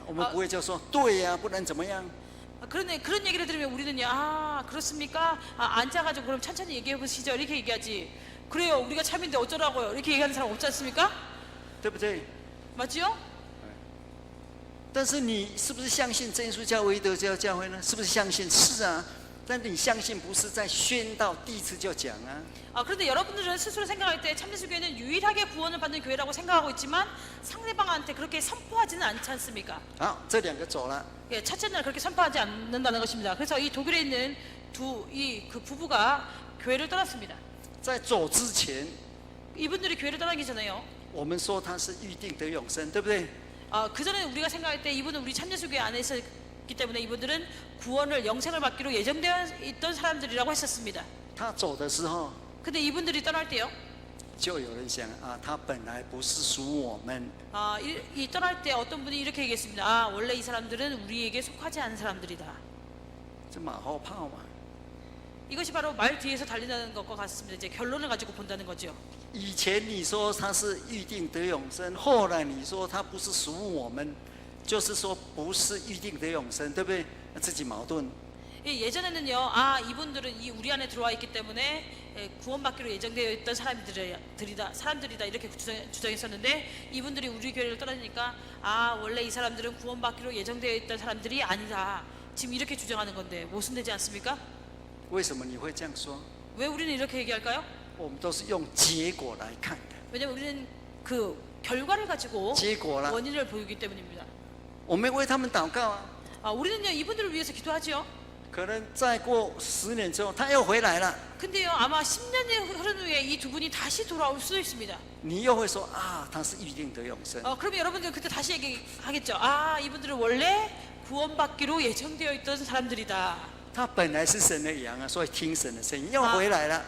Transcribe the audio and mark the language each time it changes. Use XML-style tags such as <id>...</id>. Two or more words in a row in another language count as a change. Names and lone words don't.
<zh>我们不会就说对呀，不然怎么样？</zh> <ko>그런데 그런 얘기를 들으면 우리는요 그렇습니까? 앉아가지고 그럼 천천히 얘기해 보시죠 이렇게 얘기하지. 그래요 우리가 참인데 어쩌라고요 이렇게 얘기하는 사람 없지 않습니까?</ko> <zh>对不对？</zh> <ko>맞지요?</ko> <zh>但是你是不是相信真耶稣教唯一得救教会呢？是不是相信？是啊，但你相信不是在宣道第一次就讲啊。</zh> <ko>그런데 여러분들은 스스로 생각할 때 참예수교회는 유일하게 구원을 받는 교회라고 생각하고 있지만 상대방한테 그렇게 선포하지는 않지 않습니까?</ko> <zh>好，这两个走了。</zh> <ko>첫째 날 그렇게 선포하지 않는다는 것입니다. 그래서 이 독일에 있는 그 부부가 교회를 떠났습니다.</ko> <zh>在走之前，</zh> <ko>이분들이 교회를 떠나기 전에요.</ko> <zh>我们说他是预定得永生，对不对？</zh> <ko>그 전에 우리가 생각할 때 이분은 우리 참예수교회 안에 있었기 때문에 이분들은 구원을 영생을 받기로 예정되어 있던 사람들이라고 했었습니다.</ko> <zh>他走的时候，</zh> <ko>근데 이분들이 떠날 때요.</ko> <zh>就有人想啊，他本来不是属我们，</zh> <ko>이 떠날 때 어떤 분이 이렇게 얘기했습니다. 원래 이 사람들은 우리에게 속하지 않은 사람들이다.</ko> <zh>这马后炮嘛。</zh> <ko>이것이 바로 말 뒤에서 달리는 것과 같습니다. 이제 결론을 가지고 본다는 거죠.</ko> <zh>以前你说他是预定得永生，后来你说他不是属我们，就是说不是预定得永生，对不对？那自己矛盾。</zh> <ko>예전에는요, 이분들은 이 우리 안에 들어와 있기 때문에 구원받기로 예정되어 있던 사람들이다 이렇게 주장했었는데 이분들이 우리 교회를 떠나니까 원래 이 사람들은 구원받기로 예정되어 있던 사람들이 아니다. 지금 이렇게 주장하는 건데 모순되지 않습니까?</ko> <zh>为什么你会这样说？</zh> <ko>왜 우리는 이렇게 얘기할까요?</ko> <zh>我们都是用结果来看的。</zh> <ko>왜냐면 우리는 그 결과를 가지고</ko> <zh>结果啦，</zh> <ko>원인을 보이기 때문입니다.</ko> <zh>我们为他们祷告啊，</zh> <ko>우리는요 이분들을 위해서 기도하지요.</ko> <zh>可能再过10年之后，他又回来了，</zh> <ko>근데요 아마 10년이 흐른 후에 이 두 분이 다시 돌아올 수도 있습니다.</ko> <zh>你又会说啊，他是预定得永生。</zh> <ko>그러면 여러분들 그때 다시 얘기하겠죠. 이분들은 원래 구원받기로 예정되어 있던 사람들이다.</ko> <zh>他本来是神的羊啊，所以听神的声音，又回来了。</zh>